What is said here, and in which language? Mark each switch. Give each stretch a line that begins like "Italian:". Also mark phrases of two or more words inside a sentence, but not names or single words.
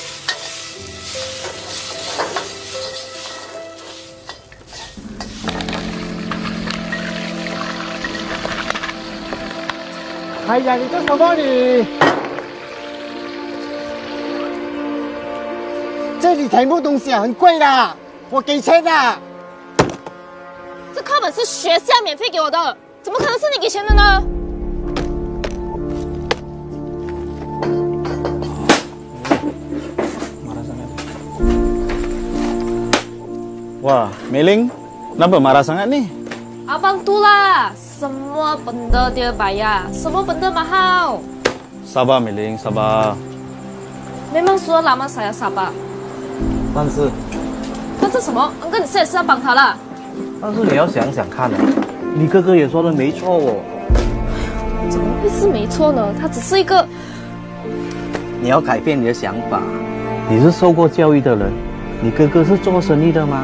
Chinese: 哎呀，你做什么你？这里全部东西很贵的，我给钱的。这课本是学校免费给我的，怎么可能是你给钱的呢？
Malay: Wah, Meling, kenapa marah sangat nih? Abang tu lah, semua benda dia bayar, semua benda mahal. Sabar, Meling, sabar. Memang说lama saya sabar。
Chinese: 但是什么？哥，你也是要帮他啦。但是你要想想看啊，你哥哥也说的没错哦。怎么会是没错呢？他只是一个…… 你要改变你的想法。你是受过教育的人，你哥哥是做生意的吗？